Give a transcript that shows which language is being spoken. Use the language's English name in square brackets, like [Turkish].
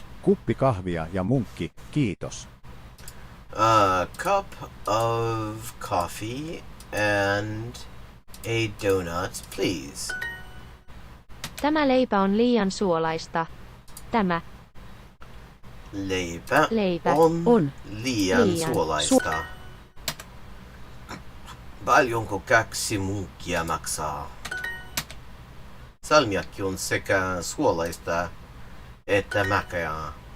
[Finnish] Kuppi kahvia ja munkki, kiitos. [English] A cup of coffee and a donut, please. [Finnish] Tämä leipä on liian suolaista. Tämä. Leipä on liian suolaista. Paljonko 2 munkkia maksaa? Salmiakki on sekä suolaista että makeaa.